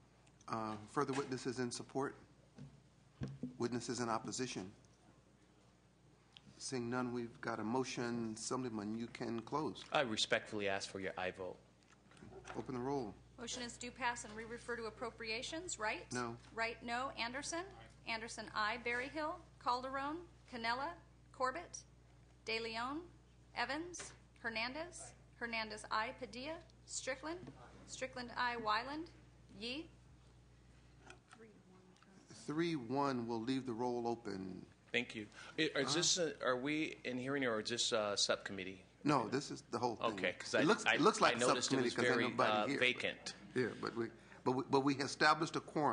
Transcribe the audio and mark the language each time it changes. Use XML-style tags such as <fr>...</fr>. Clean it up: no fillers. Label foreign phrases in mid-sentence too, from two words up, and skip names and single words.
<en>Further witnesses in support? Witnesses in opposition? Seeing none, we've got a motion. Assemblyman, you can close. I respectfully ask for your aye vote. Open the roll. Motion is due pass and re-refer to appropriations. Right? No. Right, no. Anderson? Anderson, aye. Berryhill? Calderon? Canella? Corbett? De Leon? Evans? Hernandez? Hernandez, aye. Padilla? Strickland? Strickland, aye. Wyland? Yee? 3-1 will leave the roll open. Thank you. Are we in hearing, or is this subcommittee? No, this is the whole thing. Okay, because it looks like I noticed it was very vacant. Yeah, but we established a quorum.</en>